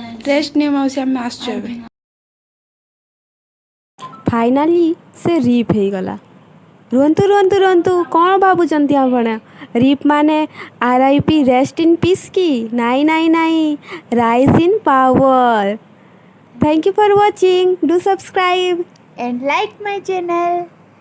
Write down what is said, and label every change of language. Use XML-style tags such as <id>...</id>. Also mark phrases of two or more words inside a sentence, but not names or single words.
<or>ରେଷ୍ଟ ନିଅ ମାଉସୀ ଆମେ ଆସୁଛୁ ଏବେ ଫାଇନାଲି ସେ ରିପ୍ ହେଇଗଲା ରୁହନ୍ତୁ ରୁହନ୍ତୁ ରୁହନ୍ତୁ କ'ଣ ଭାବୁଛନ୍ତି ଆପଣ ରିପ୍ ମାନେ RIP</or> <en>rest in peace</en> <or>କି ନାଇଁ ନାଇଁ ନାଇଁ</or> <en>rise in power. Thank you for watching. Do subscribe and like my channel.</en>